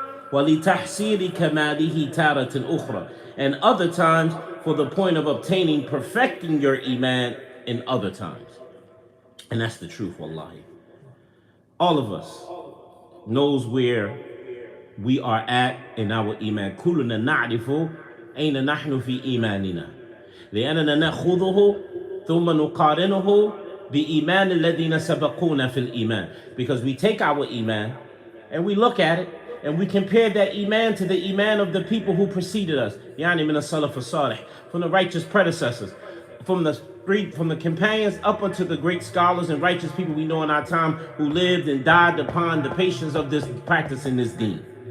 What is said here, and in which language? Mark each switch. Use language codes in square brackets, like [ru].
[ar] وَلِتَحْصِيلِ كَمَالِهِ تَارَةٍ أُخْرَى, [en] and other times for the point of obtaining, perfecting your iman in other times. And that's the truth, wallahi. All of us knows where we are at in our iman. [ar] كُلُّنَا نَعْرِفُ أَيْنَ نَحْنُ فِي إِيمَانِنَا لأننا نأخذه ثم نقارنه بإيمان الذين سبقونا في الإيمان. [en] Because we take our iman and we look at it and we compare that iman to the iman of the people who preceded us. [ar] يعني من السلف الصالح, [en] from the righteous predecessors, from the companions up unto the great scholars and righteous people we know in our time who lived and died upon the patience of this practice in this deen.